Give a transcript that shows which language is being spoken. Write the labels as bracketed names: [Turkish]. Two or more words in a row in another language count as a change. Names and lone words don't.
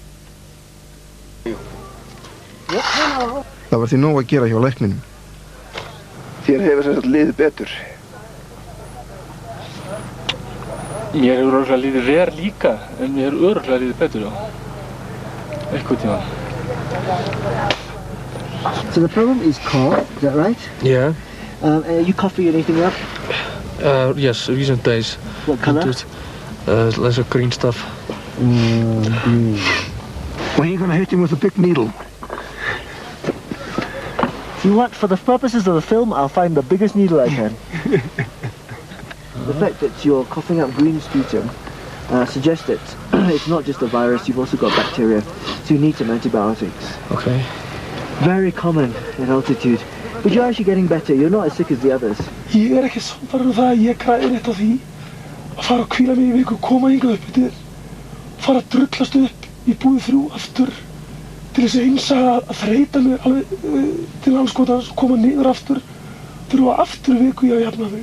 [Icelandic] Það var því nóg að gera hjá lækninum. Þér hefur sem sagt liðið betur. Mér hefur örugglega liðið verr líka, en mér hefur örugglega liðið betur, já. Eitthvað tíma. [English] So the problem is cough, is that right? Yeah. Are you coughing anything up? Yes, recent days. What colour? Lots of green stuff. Green. When are you going to hit him with a big needle? You know what? For the purposes of the film, I'll find the biggest needle I can. The fact that you're coughing up green sputum suggests that it's not just a virus, you've also got bacteria, so you need some antibiotics. Okay. Very common at altitude. But you're actually getting better, you're not as sick as the others. [Icelandic] Ég ekki sannfærður það að ég græði neitt á því að fara að hvíla mig í viku, koma hingað upp yfir, fara að drullast upp í búið 3 aftur til þess eins að þreyta mig alveg til andskotans og koma niður aftur, þurfa aftur viku í að jafna mig.